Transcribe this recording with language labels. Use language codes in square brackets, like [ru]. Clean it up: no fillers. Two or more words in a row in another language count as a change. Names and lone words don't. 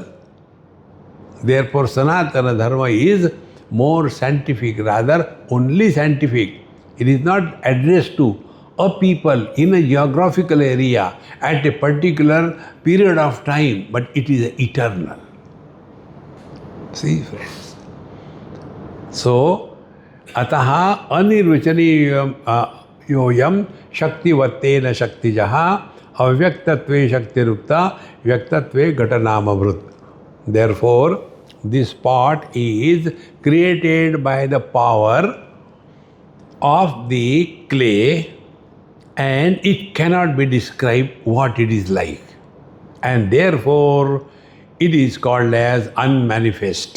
[en] Therefore, Sanatana Dharma is more scientific, rather only scientific. It is not addressed to a people in a geographical area at a particular period of time, but it is eternal. See, friends. So, [sa] अतः अनिर्वचनीयं योऽयं शक्तिवत्तेन शक्तिजः अव्यक्तत्वे शक्तिरुक्ता व्यक्तत्वे घटनामभृत्. [en] Therefore, this pot is created by the power of the clay, and it cannot be described what it is like. And therefore, it is called as unmanifest.